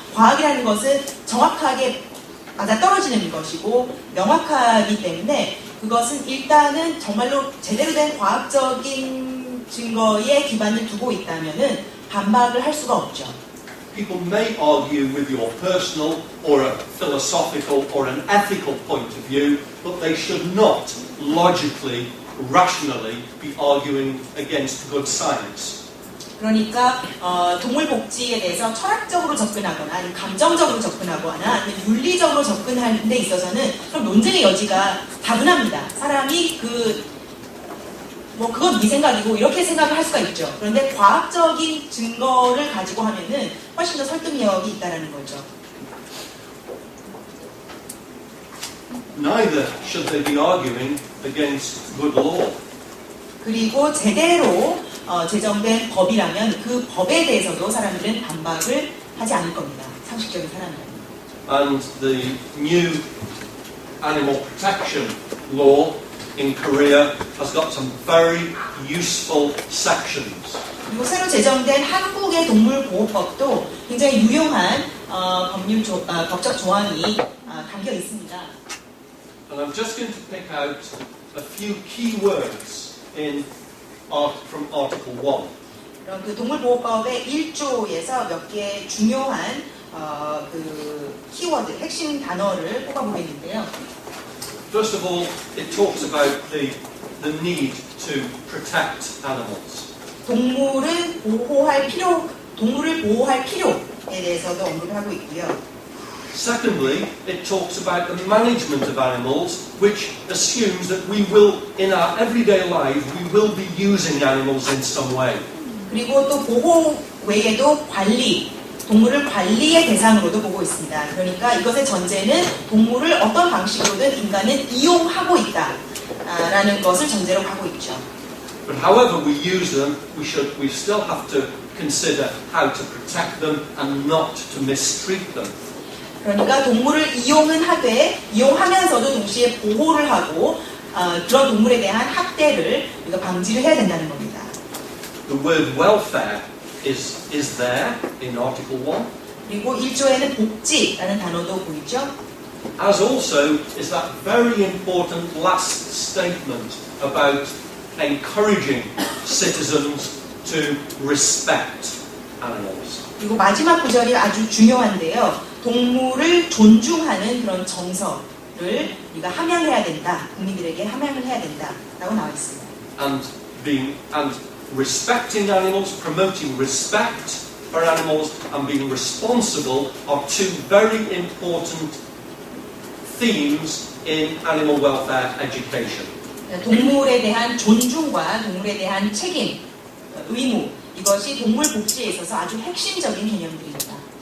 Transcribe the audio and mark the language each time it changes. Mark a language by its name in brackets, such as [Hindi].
[Korean] 과학이라는 것은 정확하게 맞아떨어지는 것이고 명확하기 때문에 그것은 일단은 정말로 제대로 된 과학적인 증거에 기반을 두고 있다면은 반박을 할 수가 없죠. [English] People may argue with your personal or a philosophical or an ethical point of view, but they should not logically, rationally be arguing against good science. [Korean] 그러니까 동물 복지에 대해서 철학적으로 접근하거나 아니면 감정적으로 접근하거나 아니면 윤리적으로 접근하는 데 있어서는 좀 논쟁의 여지가 다분합니다. 사람이 그건 네 생각이고 이렇게 생각을 할 수가 있죠. 그런데 과학적인 증거를 가지고 하면은 훨씬 더 설득력이 있다라는 거죠. [English] Neither should they be arguing against good law. [Korean] 그리고 제대로 제정된 법이라면 그 법에 대해서도 사람들은 반박을 하지 않을 겁니다. 상식적인 사람들은. [English] And the new animal protection law in Korea has got some very useful sections. [Korean] 그리고 새로 제정된 한국의 동물보호법도 굉장히 유용한 법적 조항이 담겨 있습니다. [English] And I'm just going to pick out a few key words from Article 1. [Korean] 그럼 그 동물보호법의 1조에서 몇 개 중요한 그 키워드, 핵심 단어를 뽑아보겠는데요. [English] First of all, it talks about the need to protect animals. [Korean] 동물을 보호할 필요에 대해서도 언급을 하고 있고요. [English] Secondly, it talks about the management of animals, which assumes that we will, in our everyday lives, we will be using animals in some way. [Korean] 그리고 또 보호 외에도 동물을 관리의 대상으로도 보고 있습니다. 그러니까 이것의 전제는 동물을 어떤 방식으로든 인간은 이용하고 있다라는 것을 전제로 하고 있죠. [English] But however we use them, we still have to consider how to protect them and not to mistreat them. [Korean] 그러니까 동물을 이용하면서도 동시에 보호를 하고 그런 동물에 대한 학대를 우리가 방지를 해야 된다는 겁니다. [English] The word welfare is there in Article 1. [Korean] 그리고 1조에는 복지라는 단어도 보이죠. [English] As also is that very important last statement about encouraging citizens to respect animals. [Korean] 그리고 마지막 구절이 아주 중요한데요. 동물을 존중하는 그런 정서를 우리가 함양해야 된다. 국민들에게 함양을 해야 된다라고 나와 있습니다. [English] And respecting animals, promoting respect for animals, and being responsible are two very important themes in animal welfare education. [Korean] 동물에 대한 존중과 동물에 대한 책임, 의무, 이것이 동물 복지에 있어서 아주 핵심적인 개념들입니다.